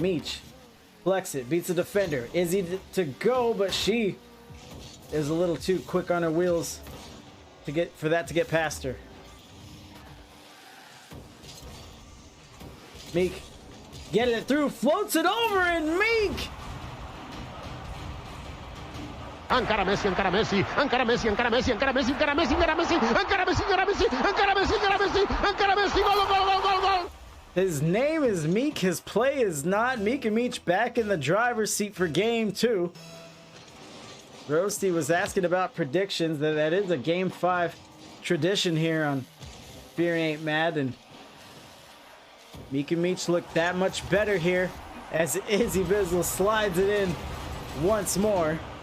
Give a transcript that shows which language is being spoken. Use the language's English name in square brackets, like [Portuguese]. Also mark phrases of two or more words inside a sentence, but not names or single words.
[English] Meech flex it, beats the defender. Izzy to go, but she is a little too quick on her wheels for that to get past her. Meek getting it through, floats it over, and Meek. [Catalan] Encara Messi, encara Messi, encara Messi, encara Messi, encara Messi, encara Messi, encara Messi, encara Messi, encara Messi, encara Messi, encara Messi, encara Messi, gol, gol, gol, gol, gol. [English] His name is Meek, his play is not. Meek and Meech back in the driver's seat for game 2. Roasty was asking about predictions. That is a Game 5 tradition here on FuryAintMad, and Meek and Meech look that much better here as Izzy Bizzle slides it in once more.